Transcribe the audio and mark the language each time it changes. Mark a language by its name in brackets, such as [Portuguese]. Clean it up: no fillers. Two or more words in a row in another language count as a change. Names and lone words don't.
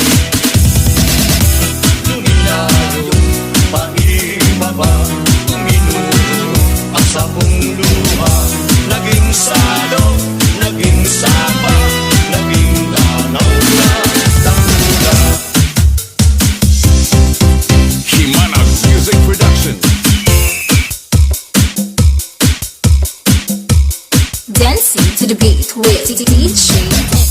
[Bikol] Luminayog, maibaba, uminuno at sa kong luha, naging salog, naging sapa, naging ganaw na namula. Himanag Music Production. [English] Dancing to the beat with DJ